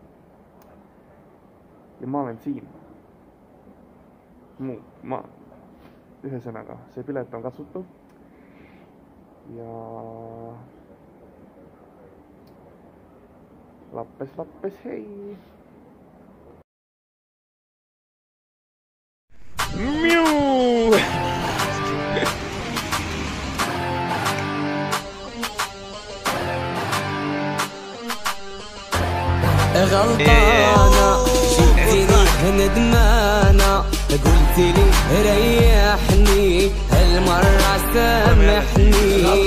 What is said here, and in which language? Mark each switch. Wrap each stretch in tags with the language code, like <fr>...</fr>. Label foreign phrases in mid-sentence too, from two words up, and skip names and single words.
<et>Ja ma olen siin. Ühesõnaga, see pilet on kasutu. Ja lappes, hei! Miu!</et> <ar>غلطانة جيتيني ندمانة قلت لي ريحني هالمرة سامحني</ar>